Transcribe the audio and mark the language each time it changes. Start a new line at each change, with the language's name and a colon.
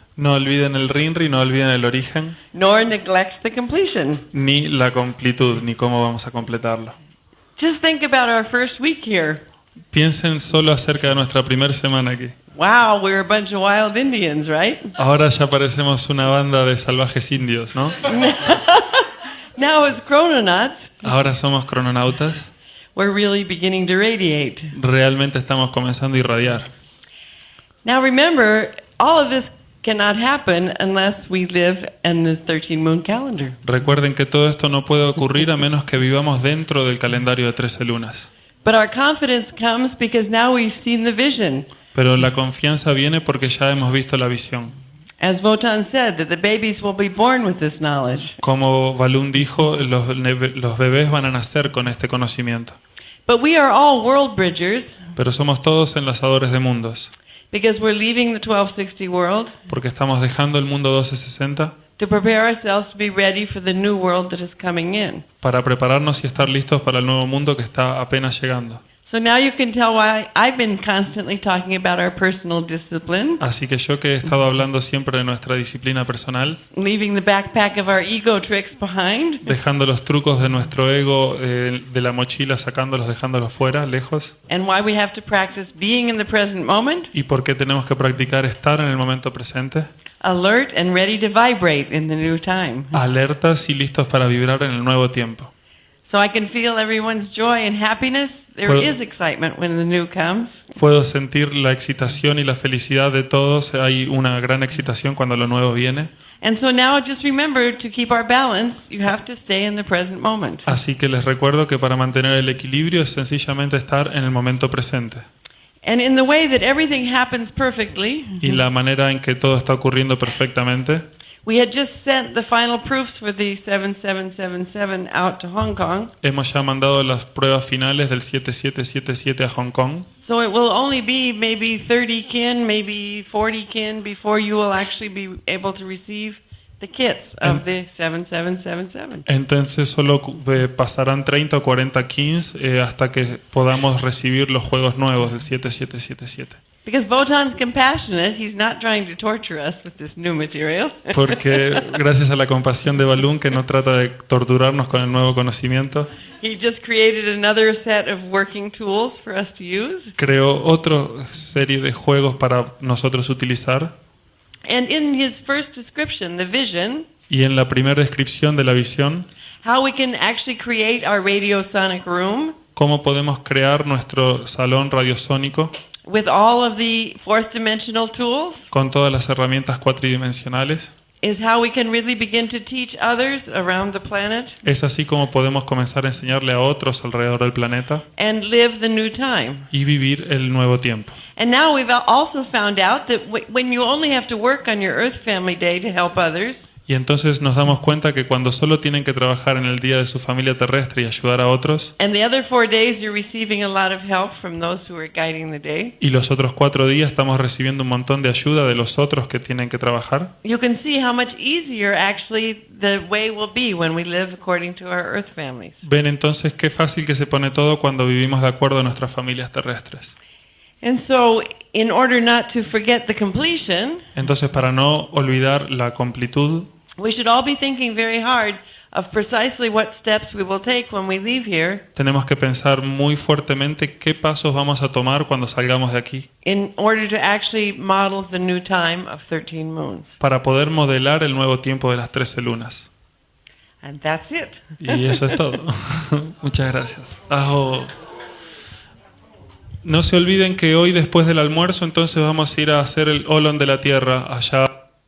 Spanish: No olviden el Rinri, no olviden el origen,
English: nor neglect the completion.
Spanish: ni la completud, ni cómo vamos a completarlo.
English: Just think about our first week here.
Spanish: Piensen solo acerca de nuestra primera semana aquí.
English: Wow, we're a bunch of wild Indians, right?
Spanish: Ahora ya parecemos una banda de salvajes indios, ¿no?
English: Now as chrononauts,
Spanish: Ahora somos crononautas.
English: we're really beginning to radiate.
Spanish: Realmente estamos comenzando a irradiar.
English: Now remember, all of this cannot happen unless we live in the 13 moon calendar.
Spanish: Recuerden que todo esto no puede ocurrir a menos que vivamos dentro del calendario de 13 lunas.
English: But our confidence comes because now we've seen the vision.
Spanish: Pero la confianza viene porque ya hemos visto la visión.
English: As Votan said, that the babies will be born with this knowledge.
Spanish: Como Balún dijo, los bebés van a nacer con este conocimiento.
English: But we are all world bridgers
Spanish: Pero somos todos enlazadores de mundos,
English: because we're leaving the 1260 world
Spanish: porque estamos dejando el mundo 1260
English: to prepare ourselves to be ready for the new world that is coming in.
Spanish: para prepararnos y estar listos para el nuevo mundo que está apenas llegando.
English: So now you can tell why I've been constantly talking about our personal discipline,
Spanish: Así que yo que he estado hablando siempre de nuestra disciplina personal,
English: leaving the backpack of our ego tricks behind,
Spanish: dejando los trucos de nuestro ego de la mochila, sacándolos, dejándolos fuera, lejos,
English: and why we have to practice being in the present moment,
Spanish: y por qué tenemos que practicar estar en el momento presente,
English: alert and ready to vibrate in the new time.
Spanish: alertas y listos para vibrar en el nuevo tiempo.
English: So I can feel everyone's joy and happiness. There Well- is excitement when the new comes.
Spanish: Puedo sentir la excitación y la felicidad de todos. Hay una gran excitación cuando lo nuevo viene.
English: And so now just remember to keep our balance, you have to stay in the present moment.
Spanish: Así que les recuerdo que para mantener el equilibrio es sencillamente estar en el momento presente.
English: And in the way that everything happens perfectly,
Spanish: Y la manera en que todo está ocurriendo perfectamente,
English: we had just sent the final proofs for the 7777 out to Hong Kong.
Spanish: hemos ya mandado las pruebas finales del 7777 a Hong Kong.
English: So it will only be maybe 30 kin, maybe 40 kin before you will actually be able to receive the kits of the 7777.
Spanish: Entonces solo pasarán 30 o 40 kins hasta que podamos recibir los juegos nuevos del 7777.
English: Because Votan's compassionate, he's not trying to torture us with this new material.
Spanish: Porque gracias a la compasión de Balún, que no trata de torturarnos con el nuevo conocimiento,
English: He just created another set of working tools for us to use.
Spanish: creó otra serie de juegos para nosotros utilizar.
English: And in his first description, the vision,
Spanish: Y en la primera descripción de la visión,
English: how we can actually create our radiosonic room
Spanish: cómo podemos crear nuestro salón radiosónico
English: with all of the fourth dimensional tools,
Spanish: con todas las herramientas cuatridimensionales.
English: is how we can really begin to teach others around the planet
Spanish: Es así como podemos comenzar a enseñarle a otros alrededor del planeta
English: and live the new time.
Spanish: y vivir el nuevo tiempo.
English: And now we've also found out that when you only have to work on your Earth Family Day to help others,
Spanish: Y entonces nos damos cuenta que cuando solo tienen que trabajar en el día de su familia terrestre y ayudar a otros,
English: and the other 4 days you're receiving a lot of help from those who are guiding the day,
Spanish: y los otros 4 días estamos recibiendo un montón de ayuda de los otros que tienen que trabajar,
English: you can see how much easier actually the way will be when we live according to our Earth families.
Spanish: ven entonces qué fácil que se pone todo cuando vivimos de acuerdo a nuestras familias terrestres.
English: And so, in order not to forget the completion,
Spanish: Entonces, para no olvidar la completud,
English: we should all be thinking very hard of precisely what steps we will take when we leave here
Spanish: tenemos que pensar muy fuertemente qué pasos vamos a tomar cuando salgamos de aquí
English: in order to actually model the new time of 13 moons.
Spanish: para poder modelar el nuevo tiempo de las 13 lunas.
English: And that's it.
Spanish: Y eso es todo. Muchas gracias. Ajo. No se olviden que hoy después del almuerzo entonces vamos a ir a hacer el Olón de la Tierra allá